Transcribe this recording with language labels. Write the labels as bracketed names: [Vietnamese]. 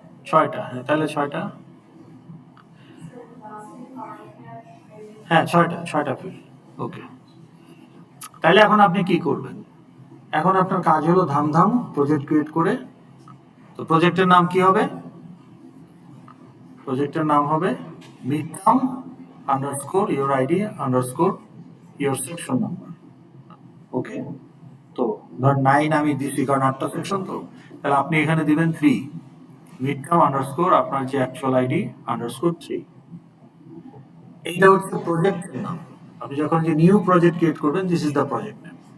[Bangla] 6টা, তাহলে 6টা, হ্যাঁ 6টা ফিল্ড। ওকে, তাহলে এখন আপনি কি করবেন? এখন আপনার কাজ হলো ধামধাম প্রজেক্ট ক্রিয়েট করে। তো প্রজেক্টের নাম কি হবে? প্রজেক্টের নাম হবে [English] midterm underscore your ID underscore your section number। [Bangla] ওকে, তো ধর 9 আমি দিচ্ছি কারণ 8টা সেকশন, তো তাহলে আপনি এখানে দিবেন 3 midterm আন্ডারস্কোর আপনার যে অ্যাকচুয়াল আইডি আন্ডারস্কোর 3। এইটা হচ্ছে প্রজেক্টের নাম। আপনি যখন যে নিউ প্রজেক্ট ক্রিয়েট করবেন, [English] This is the project name.